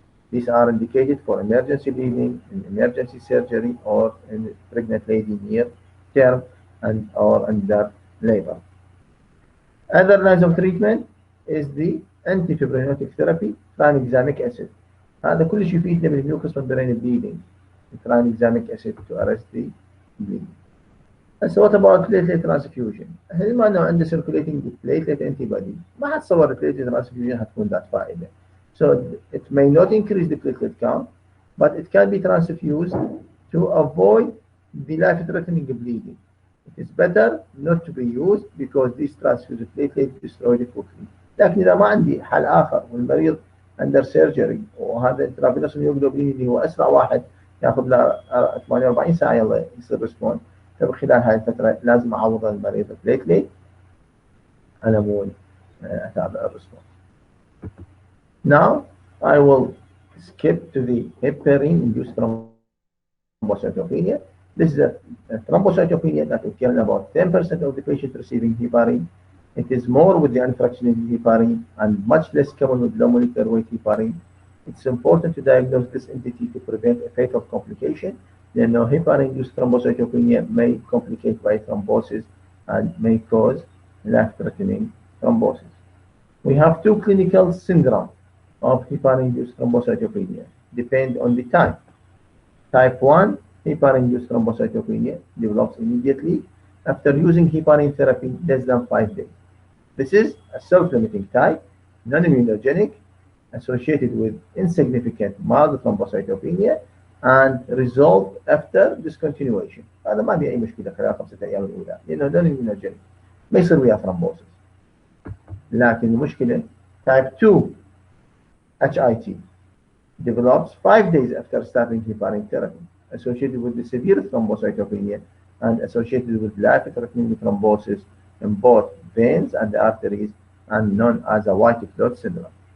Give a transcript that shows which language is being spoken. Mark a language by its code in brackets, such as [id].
[en] These are indicated for emergency bleeding, in emergency surgery, or in pregnant lady near term and or under labor. Other lines of treatment is the antifibrinotic therapy, tranexamic acid. [ar] هذا كلش يفيدنا من [en] mucous membrane bleeding. Tranexamic acid to arrest the bleeding. So what about platelet transfusion? [ar] احنا ما انه عنده [en] circulating platelet antibody، [ar] ما حتصور [en] platelet transfusion [ar] حتكون ذات فائدة. [en] So it may not increase the platelet count, but it can be transfused to avoid the life-threatening bleeding. It is better not to be used because these transfused platelets destroy the quickly. [ar] لكن إذا ما عندي حل آخر والمريض [en] under surgery [ar] وهذا [en] intravenous immunoglobulin [ar] اللي هو أسرع واحد ياخذ له 48 ساعة يلا يصير ريسبونس، فخلال هاي الفترة لازم أعوض المريض البليتليت على مود أتابع الريسبونس. [en] Now I will skip to the heparin-induced thrombocytopenia. This is a thrombocytopenia that occurs in about 10% of the patients receiving heparin. It is more with the unfractionated heparin and much less common with low molecular weight heparin. It's important to diagnose this entity to prevent a fatal complication. Then heparin-induced thrombocytopenia may complicate by thrombosis and may cause life-threatening thrombosis. We have two clinical syndromes of heparin-induced thrombocytopenia, depend on the type. Type 1 heparin-induced thrombocytopenia develops immediately after using heparin therapy less than 5 days. This is a self-limiting type, non-immunogenic, associated with insignificant mild thrombocytopenia and resolved after discontinuation. [ar] هذا ما في أي مشكلة خلال 5 أيام الأولى لأنه non-immunogenic ما يصير وياه thrombosis. لكن المشكلة [en] type 2 HIT develops 5 days after starting heparin therapy, associated with the severe thrombocytopenia and associated with life-threatening thrombosis in both veins and arteries and known as a white clot syndrome.